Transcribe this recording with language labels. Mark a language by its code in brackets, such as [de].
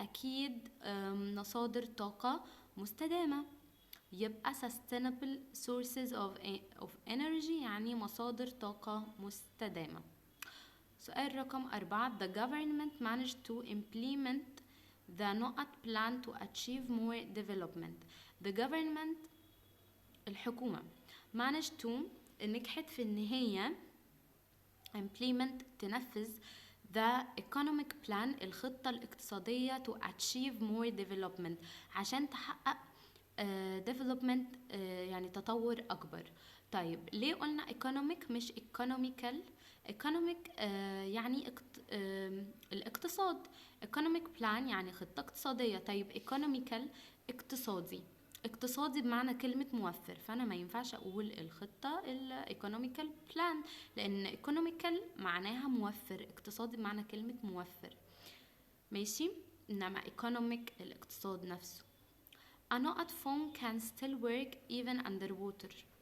[ar] أكيد مصادر طاقة مستدامة. يبقى sustainable sources of energy يعني مصادر طاقة مستدامة. سؤال رقم 4. [en] The government managed to implement the NOAD plan to achieve more development. [ar] The government الحكومة managed to نجحت في ان هي implement تنفذ the economic plan الخطة الاقتصادية to achieve more development عشان تحقق development يعني تطور أكبر. طيب ليه قلنا economic مش economical؟ economic يعني الاقتصاد. economic plan يعني خطة اقتصادية. طيب economical اقتصادي بمعنى كلمة موفر، فأنا ما ينفعش أقول الخطة economical plan لأن economical معناها موفر، اقتصادي بمعنى كلمة موفر. ماشي. إنما economic الاقتصاد نفسه. [en] A NOAD phone can still work even underwater.